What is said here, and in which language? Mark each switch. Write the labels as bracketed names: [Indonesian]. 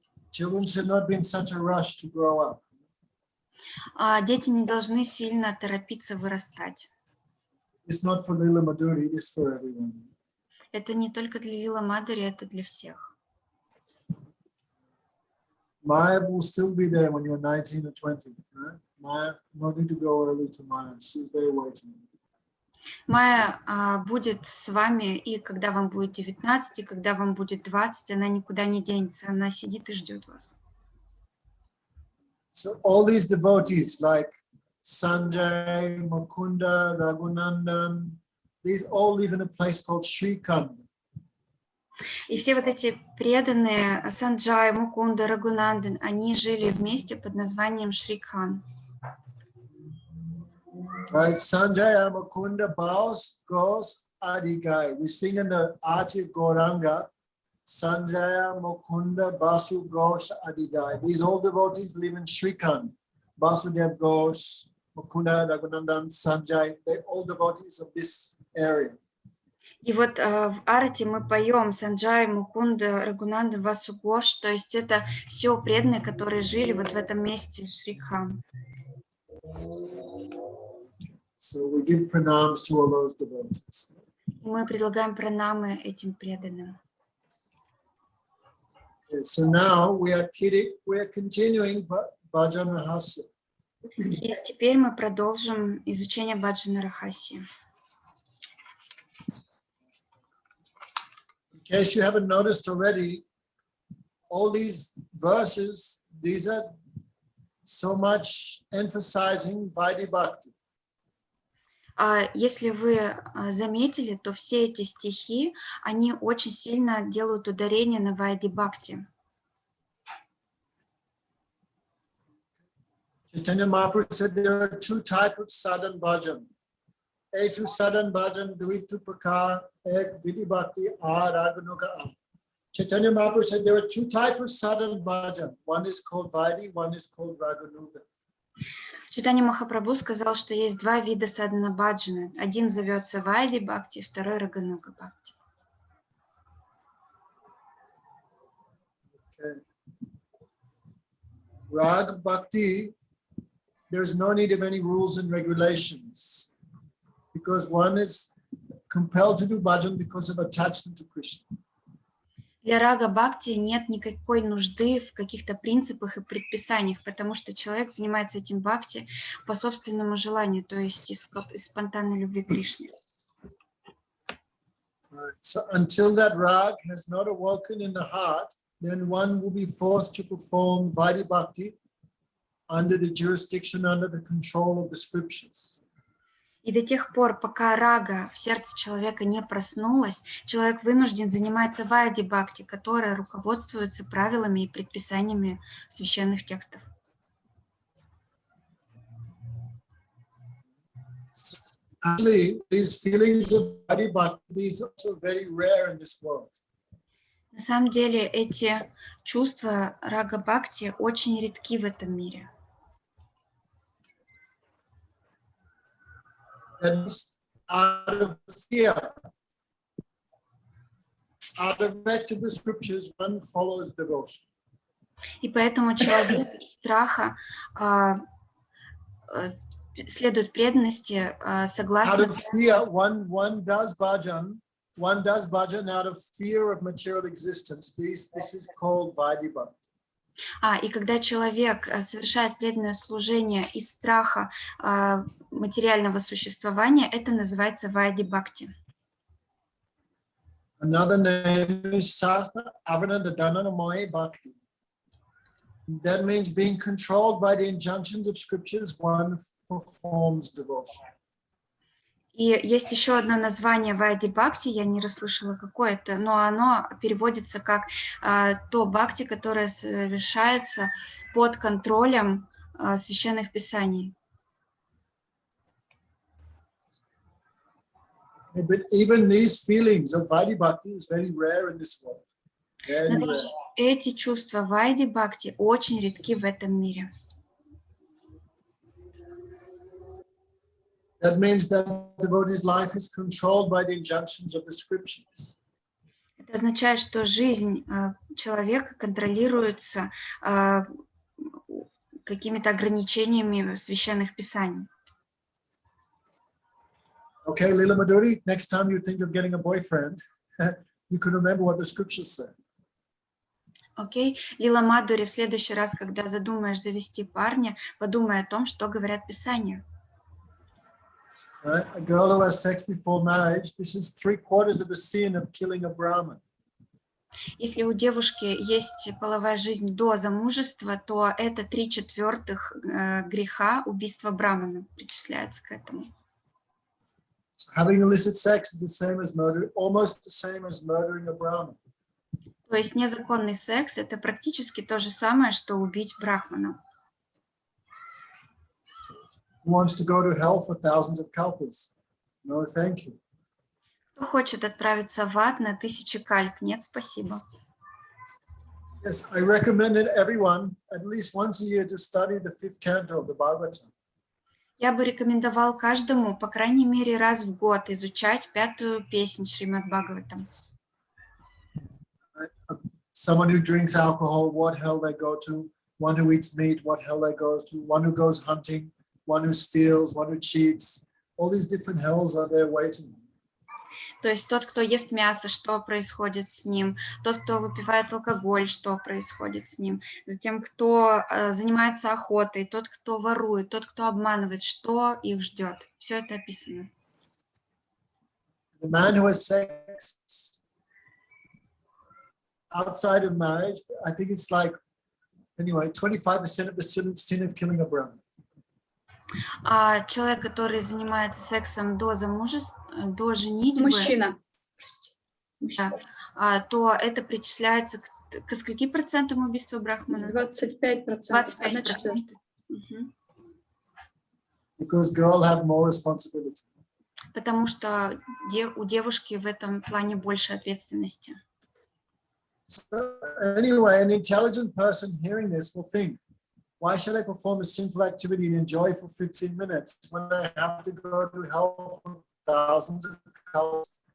[English] Children should not be in such a rush to grow up. [Russian] Дети не должны сильно торопиться вырастать. [English] It's not for Lila Madhuri, it's for everyone. [Russian] Это не только для Лила Мадури, это для всех. [English] Maya will still be there when you're 19 or 20, right? Maya, no need to go early to Maya. She's there waiting. [Russian] Майя будет с вами, и когда вам будет 19, и когда вам будет 20, она никуда не денется, она сидит и ждет вас. [English] So all these devotees like Sanjay, Mukunda, Raghunandan, these all live in a place called Shrikand. [Russian] И все вот эти преданные Санджай, Мукунда, Рагунандан, они жили вместе под названием Шрикхан. [English] Right, Sanjaya Mukunda Baus Gos Adigai. We sing in the Arti of Gauranga, Sanjaya Mukunda Basu Ghosh Adigai. These all devotees live in Shrikhan. Basudev Ghosh, Mukunda, Raghunandan, Sanjay, they're all devotees of this area. [Russian] И вот в Арати мы поем Санджай, Мукунда, Рагунанда, Васу Гош, то есть это все преданные, которые жили вот в этом месте Шрикхан. [English] So we give pranams to all those devotees. [Russian] И мы предлагаем пранамы этим преданным. [English] Okay, so now we are continuing Bhajana-rahasya. [Russian] И теперь мы продолжим изучение Бхаджана-рахасьи. [English] In case you haven't noticed already, all these verses, these are so much emphasizing Vaidhi-bhakti. [Russian] Если вы заметили, то все эти стихи, они очень сильно делают ударение на Вайди-бхакти. [English] Chaitanya Mahaprabhu said there are two types of sadhan bhajan. [Bangla] Etu sadhan bhajan duitu prakar, ek Vaidhi-bhakti raganuka. [English] Chaitanya Mahaprabhu said there are two types of sadhan bhajan. One is called Vaidhi, one is called Raganuga. [Russian] Чайтанья Махапрабху сказал, что есть два вида садхана баджана. Один зовется Вайди-бхакти, второй Рагануга-бхакти. [English] Okay. Rag-bhakti, there's no need of any rules and regulations because one is compelled to do bhajan because of attachment to Krishna. [Russian] Для рага-бхакти нет никакой нужды в каких-то принципах и предписаниях, потому что человек занимается этим бхакти по собственному желанию, то есть из спонтанной любви к Кришне. [English] So until that rag has not awoken in the heart, then one will be forced to perform Vaidhi-bhakti under the jurisdiction, under the control of the scriptures. [Russian] И до тех пор, пока рага в сердце человека не проснулась, человек вынужден заниматься Вайди-бхакти, которая руководствуется правилами и предписаниями священных текстов. [English] Actually, these feelings of Vaidhi-bhakti is also very rare in this world. [Russian] На самом деле эти чувства рага-бхакти очень редки в этом мире. [English] Out of fear, out of respect of the scriptures, one follows devotion. [Russian] И поэтому человек из страха следует преданности согласно. [English] Out of fear, one does bhajan out of fear of material existence. This is called Vaidhi-bhakti. [Russian] И когда человек совершает преданное служение из страха материального существования, это называется Вайди-бхакти. [English] Another name is Shastra Avanadadana Bhakti. That means being controlled by the injunctions of scriptures, one performs devotion. [Russian] И есть еще одно название Вайди-бхакти, я не расслышала какое это, но оно переводится как то бхакти, которое совершается под контролем священных писаний. [English] But even these feelings of Vaidhi-bhakti is very rare in this world. [Russian] Но даже эти чувства Вайди-бхакти очень редки в этом мире. [English] That means that the devotee's life is controlled by the injunctions of the scriptures. [Russian] Это означает, что жизнь человека контролируется какими-то ограничениями священных писаний. [English] Okay, Lila Madhuri, next time you think of getting a boyfriend, you can remember what the scriptures say. [Russian] Окей, Лила Мадхури, в следующий раз, когда задумаешь завести парня, подумай о том, что говорят Писания. [English] Right? A girl who has sex before marriage, this is 3/4 of the sin of killing a Brahmin. [Russian] Если у девушки есть половая жизнь до замужества, то это 3/4 греха убийства брамана причисляется к этому. [English] So having illicit sex is the same as murder, almost the same as murdering a Brahmin. [Russian] То есть незаконный секс – это практически то же самое, что убить брахмана. [English] Who wants to go to hell for thousands of kalpas? No, thank you. [Russian] Кто хочет отправиться в ад на 1000 кальп? Нет, спасибо. [English] Yes, I recommended everyone at least once a year to study the 5th canto of the Bhagavatam. [Russian] Я бы рекомендовал каждому, по крайней мере, раз в год изучать 5-ю песнь Шримад Бхагаватам. [English] Someone who drinks alcohol, what hell they go to. One who eats meat, what hell they go to. One who goes hunting, one who steals, one who cheats. All these different hells are there waiting. [Russian] То есть тот, кто ест мясо, что происходит с ним, тот, кто выпивает алкоголь, что происходит с ним, затем, кто занимается охотой, тот, кто ворует, тот, кто обманывает, что их ждет. Все это описано. [English] The man who has sex outside of marriage, I think it's like, anyway, 25% of the sin of killing a brother. [Russian] А человек, который занимается сексом до замужества, до женитьбы, Мужчина. Прости. да, то это причисляется к скольки процентам убийства брахмана? [English] 25%. [Russian] 25%. [English] Because girls have more responsibility. [Russian] Потому что у девушки в этом плане больше ответственности. [English] So, anyway, an intelligent person hearing this will think, why should I perform a sinful activity and enjoy for 15 minutes when I have to go to hell for thousands of hours?